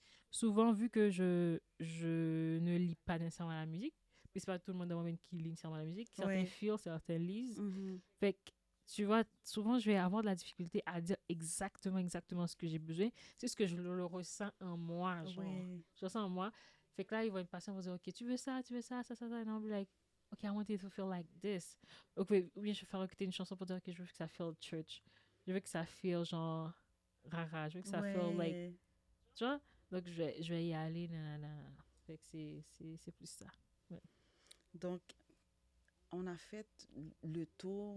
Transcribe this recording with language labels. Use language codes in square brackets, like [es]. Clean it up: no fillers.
[fr] Souvent, vu que je ne lis pas nécessairement la musique, puis c'est pas tout le monde dans mon band qui lit nécessairement la musique, certains Oui. feel, certains lisent. Mhm. Fait que, tu vois, souvent, je vais avoir de la difficulté à dire exactement ce que j'ai besoin. C'est ce que je le ressens en moi, genre. Oui. Je ressens en moi. Fait que là, ils vont être patients, ils vont dire, OK, tu veux ça. [en] And I'll be like, OK, I want it to feel like this. [fr] OK, oui, je vais faire écouter une chanson pour dire que je veux que ça feel church. Je veux que ça feel, genre, rara. Je veux que ça feel like, Ouais. tu vois? Donc, je vais y aller, nanana. Fait que c'est plus ça. Ouais. Donc, on a fait le tour